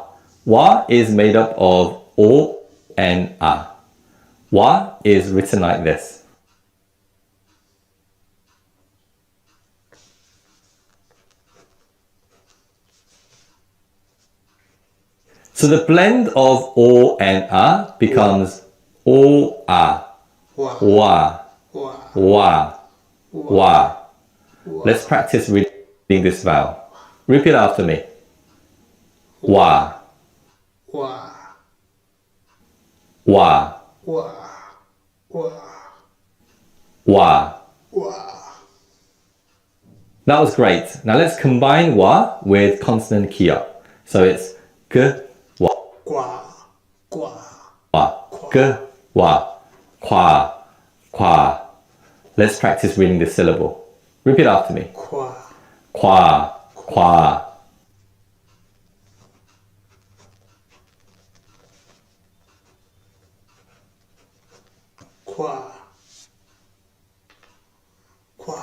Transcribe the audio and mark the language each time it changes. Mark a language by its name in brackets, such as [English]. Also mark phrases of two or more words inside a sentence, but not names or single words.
[English] Wa is made up of o and a. Wa is written like this. So the blend of o and a becomes o a. Wa, Wa, wa, wa, wa. Let's practice reading this vowel. Repeat after me. Wa, wa, wa, wa, wa, wa. wa. That was great. Now let's combine wa with consonant kia. So it's g, wa, Qua, qua, wa, g, wa, qua, qua. Let's practice reading this syllable. Repeat after me. qua, Qua, qua. qua, qua,